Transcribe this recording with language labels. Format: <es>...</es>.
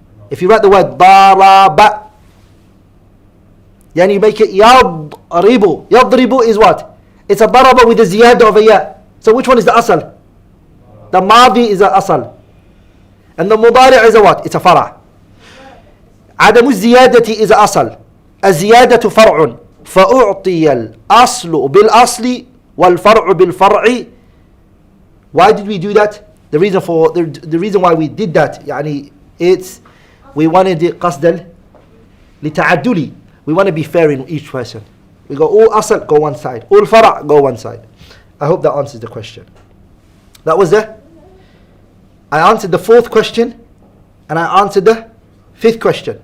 <en>If you write the word daraba, then you make it yadribu. Yadribu is what? It's a daraba with a ziyada of a ya. So which one is the asl? The madi is the asl. And the mudari' is a what? It's a fara'.</en> <ar>عدم الزيادة</ar> <en>is a asl.</en> <ar>الزيادة فرع. فأعطي الأصل بالأصل والفرع بالفرع.</ar> <en>Why did we do that? The reason why we did that, يعني, it's we wanted it</en> <ar>قصدا لتعدلي.</ar> <en>We want to be fair in each person. We go all asl, go one side. All fara', go one side. I hope that answers the question. That was I answered the fourth question and I answered the fifth question.</en>